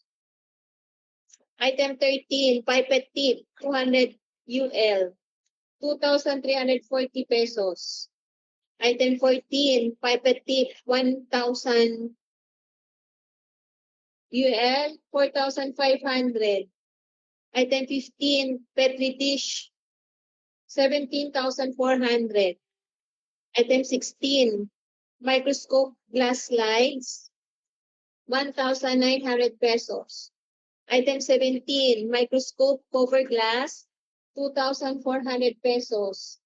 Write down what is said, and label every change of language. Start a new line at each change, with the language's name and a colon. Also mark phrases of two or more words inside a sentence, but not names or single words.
English: Item 13, pipette tip, 200 UL, 2,340 pesos. Item 14, pipette tip, 1,000 UL, 4,500. Item 15, petri dish, 17,400. Item 16, microscope glass slides, 1,900 pesos. Item 17, microscope cover glass, 2,400 pesos.